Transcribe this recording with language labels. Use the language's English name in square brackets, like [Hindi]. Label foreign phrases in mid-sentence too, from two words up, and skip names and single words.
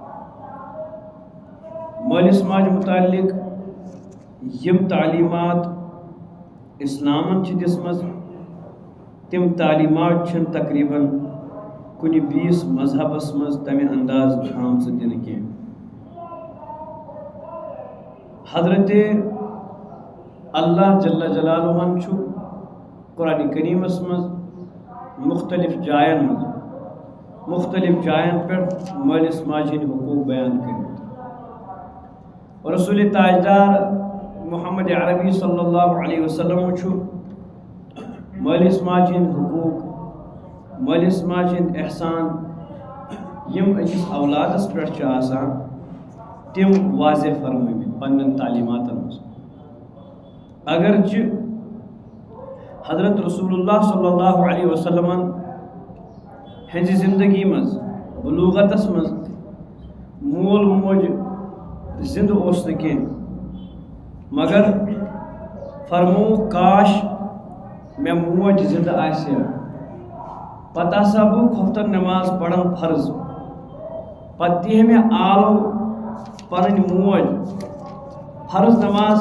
[Kashmiri] مٲلِس ماجہِ مُتعلق یِم تعلیٖمات اِسلامن چھِ دِژمٕژ تِم تعلیٖمات چھِنہٕ تقریٖباً کُنہِ بیٚیِس مذہبس منٛز تَمہِ انداز آمژٕ دِنہٕ کینٛہہ حضرت [Arabic] اللہ جل جلالہ [Kashmiri] چھُ قرآنِ کریٖمس منٛز مختلف جایَن پٮ۪ٹھ مٲلِس ماجہِ ہٕنٛدۍ حقوٗق بیان کٔرمٕتۍ رسول تاجدار محمد عربی [Arabic] صلی اللہ علیہ وسلم [Kashmiri] چھُ مٲلِس ماجہِ ہٕنٛدۍ حقوٗق مٲلِس ماجہِ ہٕنٛدۍ احسان یِم أکِس اولادس پٮ۪ٹھ چھِ آسان تِم واضح فرمٲومٕتۍ پننٮ۪ن تعلیٖماتن منٛز اگرچہِ حضرت رسول اللہ [Arabic] صلی اللہ علیہ وسلمن [Kashmiri] ہٕنٛزِ زندگی منٛز بلوغتس منٛز مول موج زِندٕ اوس نہٕ کینٛہہ مگر فرمووُکھ کاش مےٚ موج زِندٕ آسہِ ہا پتہٕ ہسا بہٕ خۄفتن نٮ۪ماز پران فرض پتہٕ دِہے مےٚ آلو پنٕنۍ موج فرض نٮ۪ماز